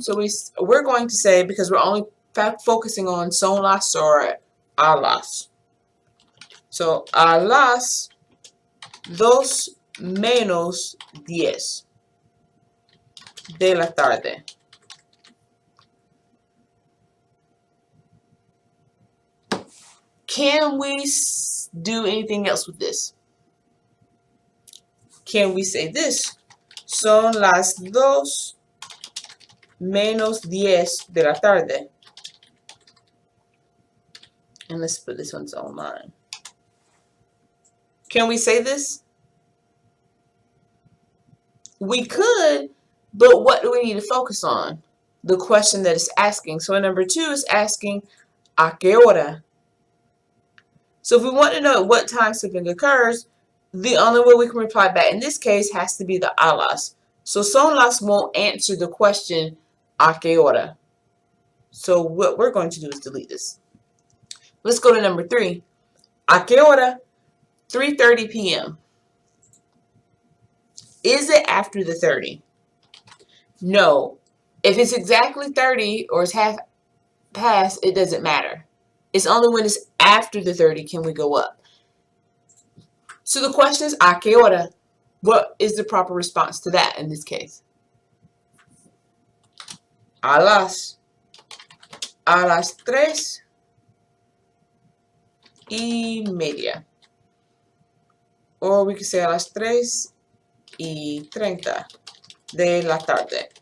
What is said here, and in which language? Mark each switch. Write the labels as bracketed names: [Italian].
[English] So we're going to say, because we're only focusing on son las or a las. [Spanish] So a las 2 menos 10 de la tarde. [English] Can we do anything else with this? Can we say this? [Spanish] Son las 2 menos 10 de la tarde. [English] And let's put this one's online. Can we say this? We could, but what do we need to focus on? The question that it's asking. So number 2 is asking [Spanish] ¿a qué hora? [English] So if we want to know at what time something occurs, the only way we can reply back in this case has to be the a las. So son las won't answer the question [Spanish] ¿a qué hora? [English] So what we're going to do is delete this. Let's go to number 3. [Spanish] ¿A qué hora? [English] 3:30 p.m. Is it after the 30? No. If it's exactly 30 or it's half past, it doesn't matter. It's only when it's after the 30 can we go up. So the question is [Spanish] ¿a qué hora? [English] What is the proper response to that in this case? [Spanish] A las 3:30. [English] Or we could say [Spanish] a las 3:30 de la tarde.